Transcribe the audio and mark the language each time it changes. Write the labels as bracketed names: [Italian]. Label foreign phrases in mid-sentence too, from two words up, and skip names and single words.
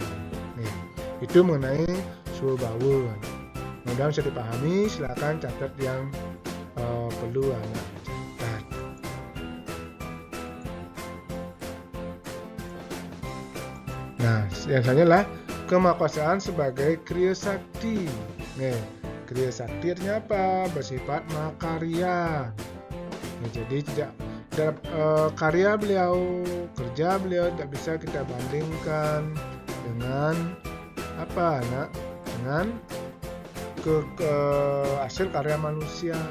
[Indonesian] Itu mengenai suhu bau. Mudah-mudahan bisa dipahami. Silakan catat yang perlu anak catat. Nah, yang selanjutnya adalah kemahakuasaan sebagai kriya sakti. Kriya sakti artinya apa? Bersifat mahakarya. Jadi tidak karya beliau, kerja beliau tidak bisa kita bandingkan dengan apa, nak? Dengan hasil karya manusia.